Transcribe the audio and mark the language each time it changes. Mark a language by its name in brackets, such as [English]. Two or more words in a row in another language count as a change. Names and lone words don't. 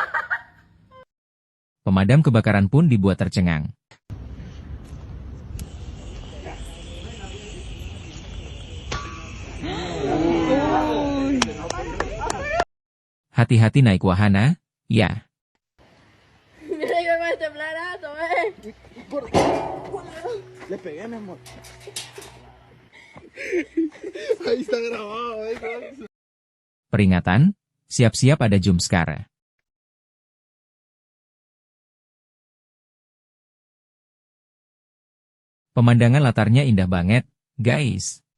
[Indonesian] Pemadam kebakaran pun dibuat tercengang. Hati-hati naik wahana, ya. [Spanish] Le pegué, mi amor. [Indonesian] Peringatan, siap-siap ada jumpscare. Pemandangan latarnya indah banget, guys.